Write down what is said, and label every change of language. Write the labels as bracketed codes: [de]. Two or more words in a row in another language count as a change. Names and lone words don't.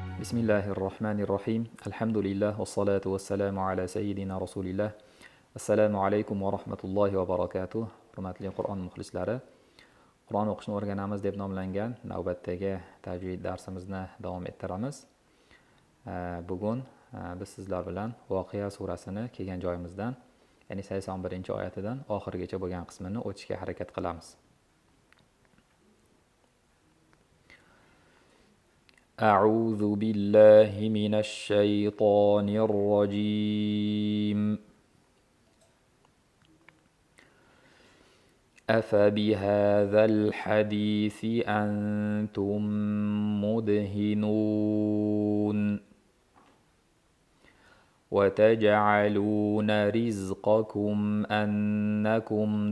[ar] بسم الله الرحمن الرحيم الحمد لله والصلاة والسلام على سيدنا رسول الله السلام عليكم ورحمة الله وبركاته [uz] hurmatli Qur'on muxlislari Qur'on o'qishni o'rganamiz deb nomlangan navbatdagi tajvid darsimizni davom ettiramiz. Bugun biz sizlar bilan Voqea surasini kelgan joyimizdan, ya'ni 81-oyatidan oxirigacha bo'lgan qismini o'tishga harakat qilamiz. [ar] أعوذ بالله من الشيطان الرجيم أفبهذا الحديث أنتم مدهنون وتجعلون رزقكم أنكم